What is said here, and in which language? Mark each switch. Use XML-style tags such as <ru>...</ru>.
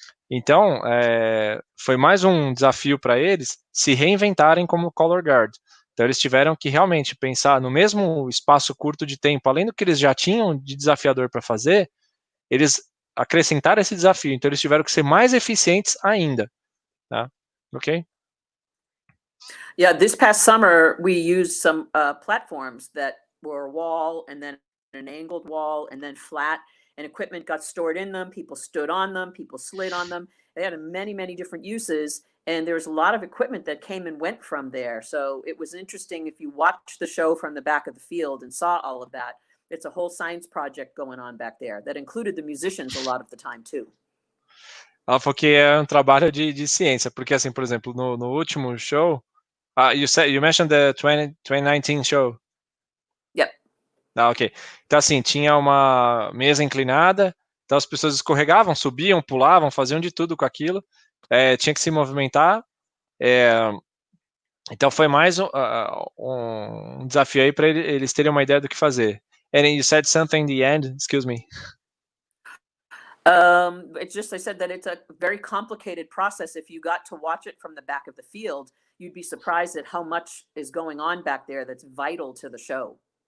<pt>Então, foi mais um desafio para eles se reinventarem como color guard. Então, eles tiveram que realmente pensar no mesmo espaço curto de tempo, além do que eles já tinham de desafiador para fazer, eles acrescentaram esse desafio. Então, eles tiveram que ser mais eficientes ainda. Tá? Ok?</pt> <en>Yeah, this past summer, we used some platforms that were a wall and then an angled wall and then flat, and equipment got stored in them. People stood on them, people slid on them. They had many, many different uses, and there was a lot of equipment that came and went from there. So it was interesting if you watched the show from the back of the field and saw all of that. It's a whole science project going on back there that included the musicians a lot of the time too.</en> <pt>Ela falou que é um trabalho de ciência, porque assim, por exemplo, no último show,</pt> <en>you mentioned the 2019 show. Yep. Ok.</en> <pt>Então assim, tinha uma mesa inclinada, então as pessoas escorregavam, subiam, pulavam, faziam de tudo com aquilo, tinha que se movimentar, então foi mais um desafio aí para eles terem uma ideia do que fazer.</pt> <en>And you said something in the end, excuse me. It's just, I said that it's a very complicated process. If you got to watch it from the back of the field, you'd be surprised at how much is going on back there that's vital to the show.</en>